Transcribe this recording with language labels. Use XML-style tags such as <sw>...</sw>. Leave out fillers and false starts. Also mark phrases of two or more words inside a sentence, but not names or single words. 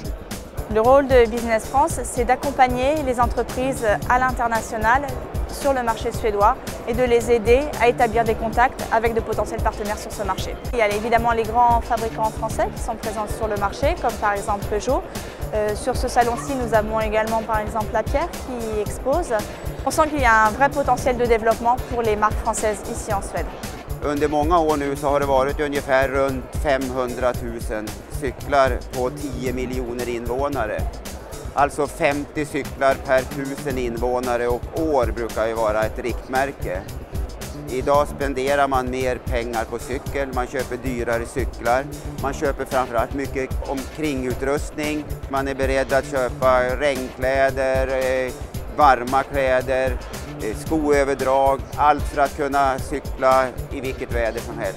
<fr>Le rôle de Business France, c'est d'accompagner les entreprises à l'international sur le marché suédois et de les aider à établir des contacts avec de potentiels partenaires sur ce marché. Il y a évidemment les grands fabricants français qui sont présents sur le marché, comme par exemple Peugeot. Sur ce salon-ci, nous avons également par exemple Lapierre qui expose. On sent qu'il y a un vrai potentiel de développement pour les marques françaises ici en Suède.</fr> <sv>Under många år nu så har det varit ungefär runt 500 000 cyklar på 10 miljoner invånare. Alltså 50 cyklar per 1000 invånare och år brukar ju vara ett riktmärke. Idag spenderar man mer pengar på cykel, man köper dyrare cyklar, man köper framförallt mycket omkringutrustning, man är beredd att köpa regnkläder, varma kläder, skoöverdrag, allt för att kunna cykla i vilket väder som helst.</sv>